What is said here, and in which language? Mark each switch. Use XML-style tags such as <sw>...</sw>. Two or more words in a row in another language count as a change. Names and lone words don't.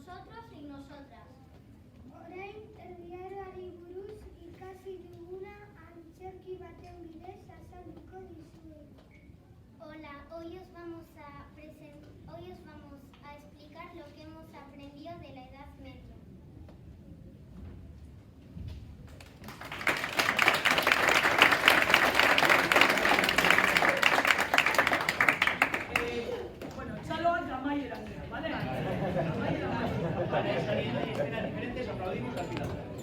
<es>nosotros y nosotras.</es> <eu>Orain erdiaroari buruz ikasi duguna antzerki baten bidez azalduko dizuegu.</eu> <es>Hola, hoy os vamos a explicar lo que hemos aprendido de la Edad Media.</es> <eu>Bueno, txaloak amaieran dira,</eu> <es>¿vale? Vale, saliendo en escenas diferentes, aplaudimos al final.</es>